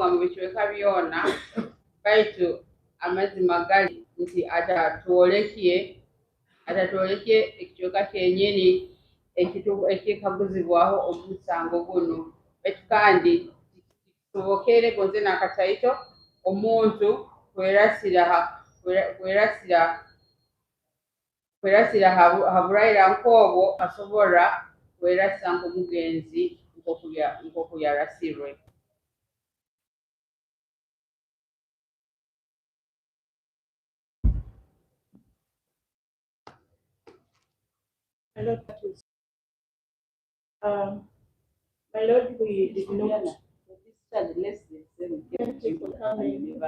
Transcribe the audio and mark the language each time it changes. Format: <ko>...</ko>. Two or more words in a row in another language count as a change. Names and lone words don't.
<nyo>mu bicweka byona baitu amazima gali nti atatwolekye ekicweka kyenyini ekikaguzibwaho omusango guno baitu kandi kisobokere gonze n'akataito omuntu kwerasira ha buraira nk'obwo asobora kwerasa nk'omugenzi nk'oku yarasirwe.</nyo> <en>My Lord, that is, my Lord, we did not. Thank you for coming.</en>